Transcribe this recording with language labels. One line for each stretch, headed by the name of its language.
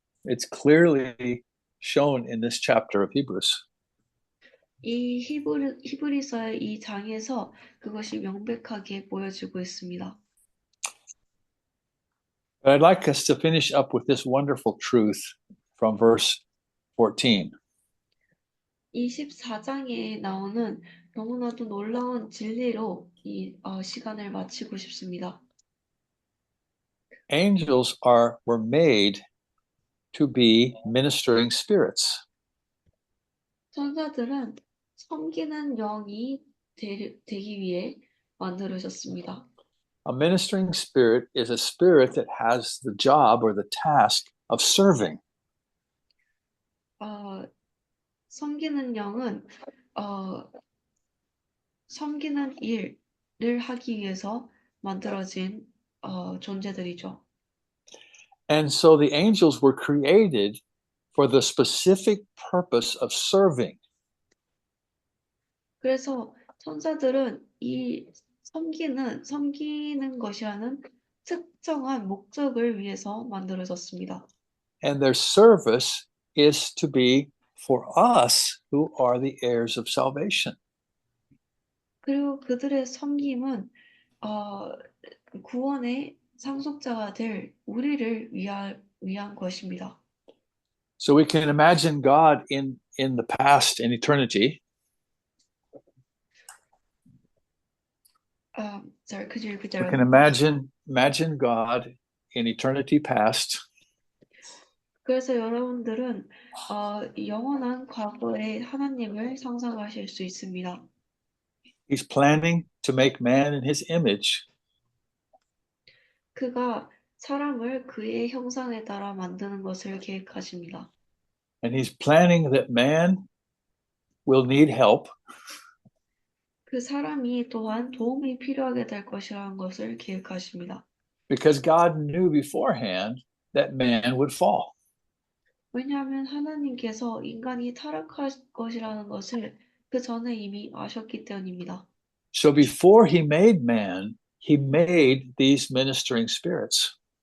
English: It's clearly shown in this chapter of Hebrews.
Korean: 이 히브리서의 이 장에서 그것이 명백하게 보여지고 있습니다.
English: But I'd like us to finish up with this wonderful truth from verse 14.
Korean: 24장에 나오는 너무나도 놀라운 진리로 이 시간을 마치고 싶습니다.
English: Angels were made to be ministering spirits.
Korean: 천사들은 섬기는 영이 되기 위해 만들어졌습니다.
English: A ministering spirit is a spirit that has the job or the task of serving.
Korean: 섬기는 영은 섬기는 일을 하기 위해서 만들어진 존재들이죠.
English: And so the angels were created for the specific purpose of serving.
Korean: 그래서 천사들은 이 섬기는 것이라는 특정한 목적을 위해서 만들어졌습니다.
English: And their service is to be for us who are the heirs of salvation.
Korean: 그리고 그들의 섬김은 구원의 상속자가 될 우리를 위한 것입니다.
English: So we can imagine God in the past, in eternity. Sorry, could you repeat that? We can imagine God in eternity past.
Korean: 그래서 여러분들은 영원한 과거의 하나님을 상상하실 수 있습니다.
English: He's planning to make man in his image.
Korean: 그가 사람을 그의 형상에 따라 만드는 것을 계획하십니다.
English: And he's planning that man will need help.
Korean: 그 사람이 또한 도움이 필요하게 될 것이라는 것을 계획하십니다.
English: Because God knew beforehand that man would fall.
Korean: 왜냐하면 하나님께서 인간이 타락할 것이라는 것을 그 전에 이미 아셨기 때문입니다.
English: So before he made man, he made these ministering spirits.